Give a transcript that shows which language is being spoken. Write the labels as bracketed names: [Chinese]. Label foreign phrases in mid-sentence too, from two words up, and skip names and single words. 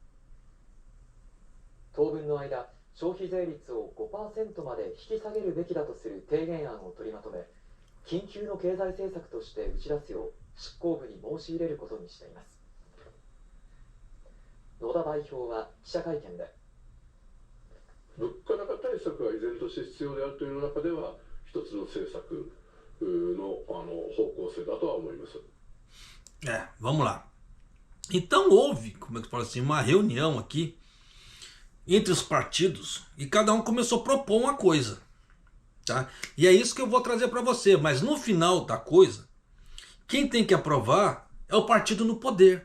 [Japanese] 当分の間、消費税率を 5% まで引き下げるべきだとする提言案を取りまとめ、緊急の経済政策として打ち出すよう執行部に申し入れることにしています。野田代表は記者会見で、物価高対策は依然として必要であるという中では一つの政策の方向性だとは思います。 [Portuguese] Vamos lá. Então houve, como é que fala assim, uma reunião aqui entre os partidos e cada um começou a propor uma coisa. Tá? E é isso que eu vou trazer para você. Mas no final da coisa, quem tem que aprovar é o partido no poder.